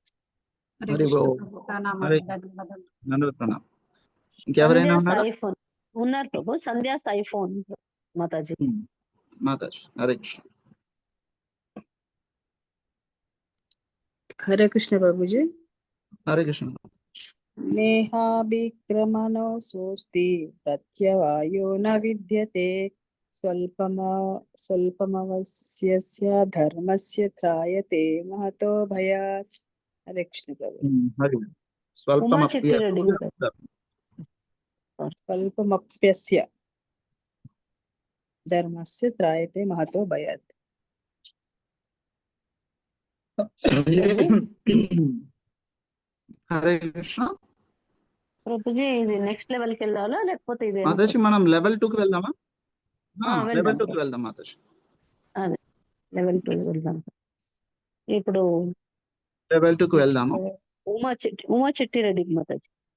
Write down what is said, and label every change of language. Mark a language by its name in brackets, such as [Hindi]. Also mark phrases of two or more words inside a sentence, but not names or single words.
[Telugu] హరే హరి కృష్ణ బోల్. ప్రభు, ప్రణామాలు. హరే ధన్యవాదాలు. ధన్యవాదాలు. ఇంకెవరైనా సంధ్యా ఉన్నారా? సాయి ఫోన్ ఉన్నారు ప్రభు. సంధ్యా సాయి ఫోన్ మాతాజీ. మాతాజీ. హరే కృష్ణ. हरे कृष्ण प्रभु जी। హరే కృష్ణ. [Sanskrit] नेहाभिक्रमणोऽस्ति प्रत्यवायो न विद्यते स्वल्पमवस्यस्य धर्मस्य त्रायते महतो भयात्। हरे कृष्ण प्रभु। [Telugu] హరి ఉమా చిట్టిరెడ్డి మాతాజీ. [Sanskrit] स्वल्पमप्यस्य धर्मस्य त्रायते महतो भयात्। [Telugu] హరే కృష్ణ ప్రభుజీ, ఇది [English] next level [Telugu] కి వెళ్ళాలా లేకపోతే ఇది మాతాజీ. మనం లెవెల్ 2 కి వెళ్దామా? వెళ్దాం. లెవెల్ 2 కి వెళ్దాం మాతాజీ. అదే లెవెల్ 2 వెళ్దాం. ఇప్పుడు లెవెల్ 2 కి వెళ్దాము. ఉమా చిట్టిరెడ్డి మాతాజీ.